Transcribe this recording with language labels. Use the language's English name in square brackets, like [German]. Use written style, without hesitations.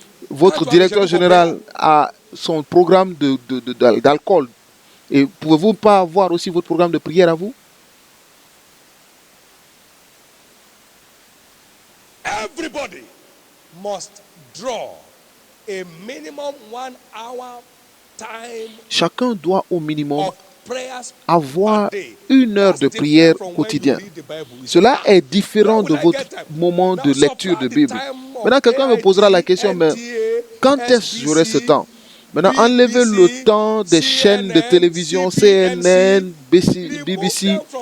[French] Votre directeur général a son programme d'alcool. Et pouvez-vous pas avoir aussi votre programme de prière à vous? [English] Everybody must draw a minimum 1 hour time. [French] Chacun doit au minimum avoir 1 heure de prière quotidienne. Cela est différent de votre moment de lecture de Bible. Maintenant, quelqu'un me posera la question, mais quand est-ce que j'aurai ce temps? Maintenant, enlevez le temps des chaînes de télévision, CNN, BBC.